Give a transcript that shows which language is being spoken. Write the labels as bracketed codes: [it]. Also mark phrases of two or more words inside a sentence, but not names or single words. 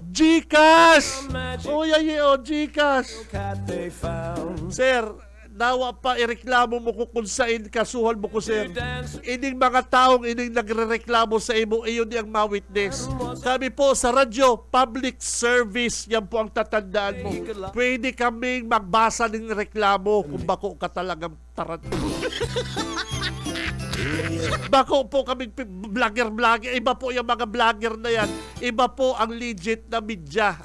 [tl] Gcash. Gcash. Sir, nawa pa ireklamo mo ko kung saan kasuhan mo ko, sir. [bik] Ining mga taong ining nagre-reklamo sa imo, iyon ang ma-witness. [tl] Kami po sa radyo, [en] public service, [tl] yan po ang tatandaan mo. Pwede kaming magbasa ng reklamo kung bako ka talagang tarat. Bako po kaming vlogger. Iba po yung mga vlogger na yan. Iba po ang legit na media.